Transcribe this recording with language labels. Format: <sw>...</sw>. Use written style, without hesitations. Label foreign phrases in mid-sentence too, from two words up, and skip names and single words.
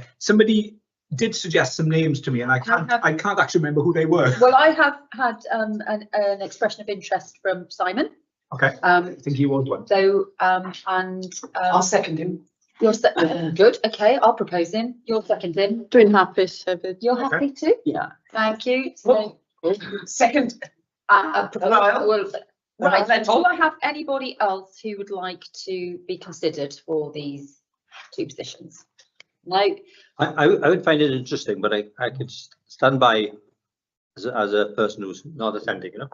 <en>Somebody did suggest some names to me, and I can't actually remember who they were. Well, I have had an expression of interest from Simon. Okay. I think he was one. So, I'll second him. You're good. Okay, I'll propose him. You'll second him.</en> <cy>Dwi'n hapus hefyd.</cy> <en>You're happy too? Yeah. Thank you. So, second. Right. Do I have anybody else who would like to be considered for these two positions? No. I would find it interesting, but I could stand by as a person who's not attending, you know.</en>